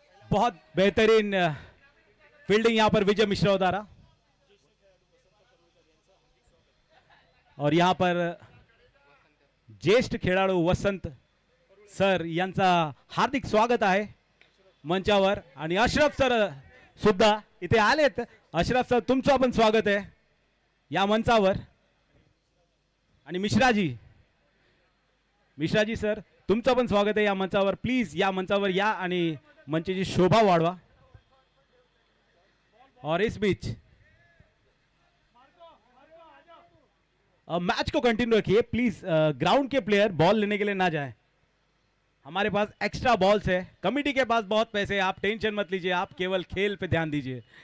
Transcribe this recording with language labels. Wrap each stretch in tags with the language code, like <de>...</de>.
<hi>बहुत बेहतरीन फील्डिंग यहां पर विजय मिश्रा द्वारा। और यहां पर</hi> <mr>ज्येष्ठ खेळाडू वसंत सर यांचा हार्दिक स्वागत आहे मंचावर। आणि अशरफ सर सुद्धा इथे आलेत। अशरफ सर, तुमचं पण स्वागत आहे या मंचावर। आणि मिश्राजी सर, तुमचं पण स्वागत आहे या मंचावर। प्लीज या मंचावर या आणि मंचाची शोभा वाढवा।</mr> <hi>और इस बीच मैच को कंटिन्यू रखिए प्लीज। ग्राउंड के प्लेयर बॉल लेने के लिए ना जाएं। हमारे पास एक्स्ट्रा बॉल्स है, कमिटी के पास बहुत पैसे है, आप टेंशन मत लीजिए, आप केवल खेल पे ध्यान दीजिए।</hi>